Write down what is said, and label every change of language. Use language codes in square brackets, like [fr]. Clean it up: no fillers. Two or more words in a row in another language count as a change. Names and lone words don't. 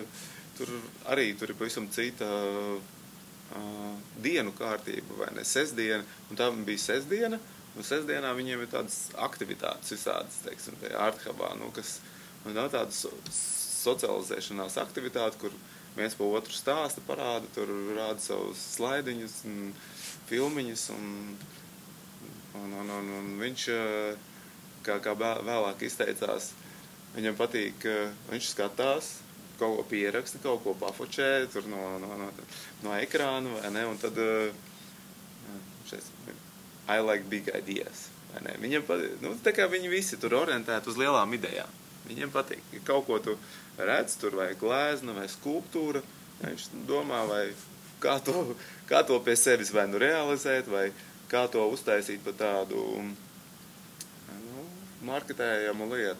[lv] Tur ir pavisam cita dienu kārtība, vai ne, sestdiena, un tā bija sestdiena, un sestdienā viņiem ir tādas aktivitātes visādas, teiksim, Art Hubā, kas nav tādas socializēšanās aktivitāte, kur viens pa otru stāsta, parāda, tur rāda savus slaidiņus un filmiņus, un viņš, kā vēlāk izteicās, viņam patīk, viņš skatās, kaut ko pieraksta, kaut ko pafočē, tur no ekrāna, vai ne, un tad, [en] I like big ideas, [lv] vai ne, viņam patīk, tā kā viņi visi tur orientēti uz lielām idejām, viņiem patīk, kaut ko tu redz, tur vai glēzna, vai skulptūra, viņš domā, vai kā to pie sevis vai realizēt, vai kā to uztaisīt par tādu, marketējamu lietu.